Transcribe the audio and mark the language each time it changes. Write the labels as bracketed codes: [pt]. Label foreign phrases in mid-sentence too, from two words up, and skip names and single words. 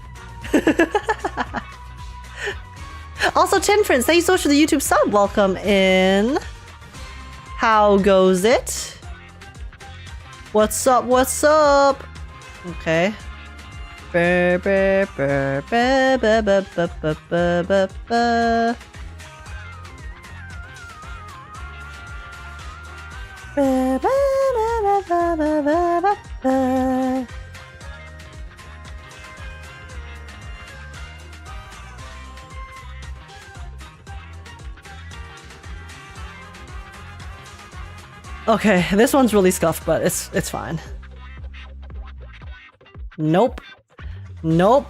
[en] Also, Tin Prince, thank you so much for the YouTube sub. Welcome in. How goes it? What's up? What's up? Okay. Burr, burr, burr, burr, burr, burr, burr, burr, burr, burr. Burr, burr, burr, burr, burr, burr, burr. Okay, this one's really scuffed, but it's fine. Nope. Nope.